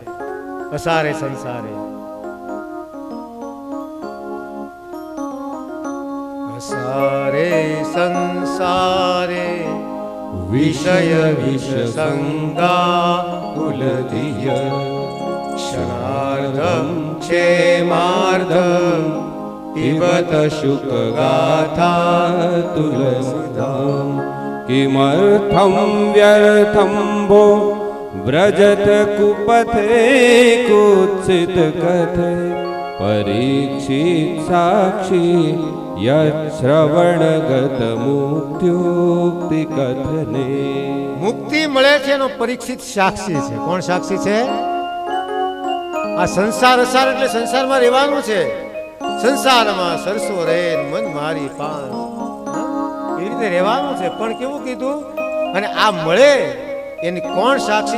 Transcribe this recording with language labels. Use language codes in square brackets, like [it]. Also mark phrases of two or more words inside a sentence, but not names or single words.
[sa] असारे संसारे. असारे संसारे विषय विष संगा કુલધિય क्षणार्धम क्षेमार्धम पिबत शुक गाथा तुलसीधाम किमर्थं व्यर्थं भो व्रजत कुपथे कुत्सित कथे परीक्षित साक्षी यश्रवणगत मुक्त्युक्ति कथने. [gu] મુક્તિ મળે છે એનો પરીક્ષિત સાક્ષી છે. કોણ સાક્ષી છે? આ સંસાર અસાર એટલે સંસારમાં રહેવાનું છે. સંસારમાં સરસો રે મન મારી પાસ, એ રીતે રહેવાનું છે. પણ કેવું કીધું? અને આ મળે એની કોણ સાક્ષી?